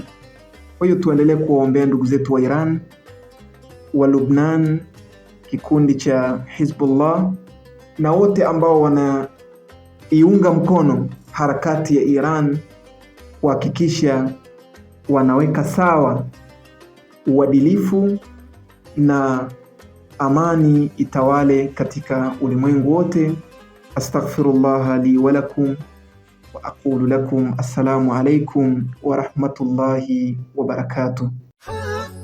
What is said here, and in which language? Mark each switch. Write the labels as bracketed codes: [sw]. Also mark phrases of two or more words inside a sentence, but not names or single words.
[sw] Kwa hiyo tuendelee kuwaombea ndugu zetu wa Iran, wa Lebanon, kikundi cha Hizbullah na wote ambao wanaiunga mkono harakati ya Iran, kuhakikisha wanaweka sawa uadilifu na amani itawale katika ulimwengu wote. [ar] أستغفر الله لي ولكم وأقول لكم السلام عليكم ورحمة الله وبركاته.